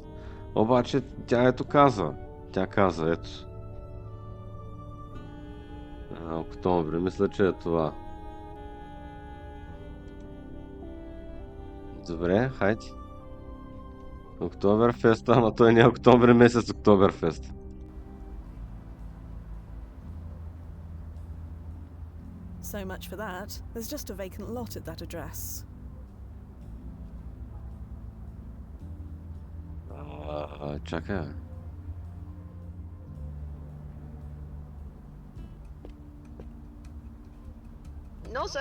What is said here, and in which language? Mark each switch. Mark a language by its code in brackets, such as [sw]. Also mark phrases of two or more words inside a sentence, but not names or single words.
[bg] Обаче тя казва. Тя казва, ето. Октомври, мисля, че е това. Добре, хайде. Октоберфест, ама той не е октомври месец Октоберфест. [en] So much for that. There's just a vacant lot at that address. [bg] Чакай. [en] Nozzo,